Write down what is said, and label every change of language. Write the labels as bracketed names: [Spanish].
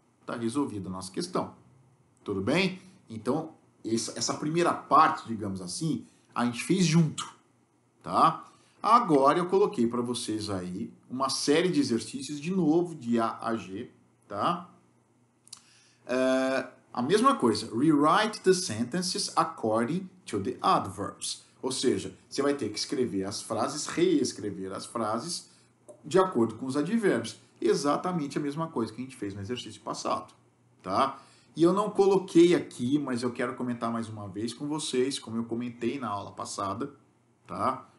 [Portuguese] Tá resolvida a nossa questão. Tudo bem? Então, essa primeira parte, digamos assim, a gente fez junto, tá? Agora eu coloquei para vocês aí uma série de exercícios de novo, de A a G, tá? A mesma coisa, [English] rewrite the sentences according to the adverbs. [Portuguese] Ou seja, você vai ter que escrever as frases, reescrever as frases de acordo com os advérbios. Exatamente a mesma coisa que a gente fez no exercício passado, tá? E eu não coloquei aqui, mas eu quero comentar mais uma vez com vocês, como eu comentei na aula passada, tá?